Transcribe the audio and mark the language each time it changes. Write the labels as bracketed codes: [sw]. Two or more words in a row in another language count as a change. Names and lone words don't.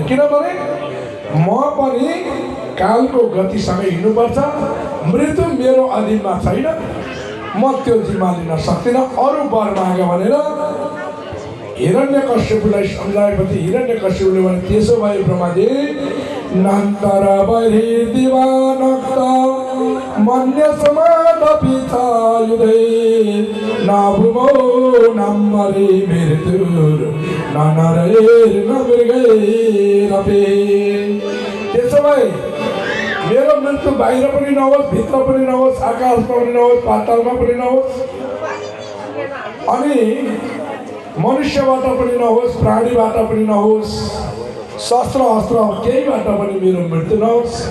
[ne] किनभने म पनि कालको गतिसँगै हिँड्नुपर्छ। मृत्यु मेरो अधीनमा छैन, म त्यो जिम्मा लिन सक्दिनँ। अरू वर माग भनेर हिरण्यकश्यपुलाई सम्झाएपछि हिरण्यकश्यपुले भने त्यसो भए ब्रह्माजी [sa] नन्तर बहि दिवानक्त मन्य समादपि चायुधे नाभुमो नम्मरे मृत्युर ननरेर नमृगैरपि। [ne] त्यसो भए मेरो मृत्यु बाहिर पनि नहोस्, भित्र पनि नहोस्, आकाशमा पनि नहोस्, पातालमा पनि नहोस्, अनि मनुष्यबाट पनि नहोस्, प्राणीबाट पनि नहोस्, शस्त्र अस्त्र केहीबाट पनि मेरो मृत्यु नहोस्।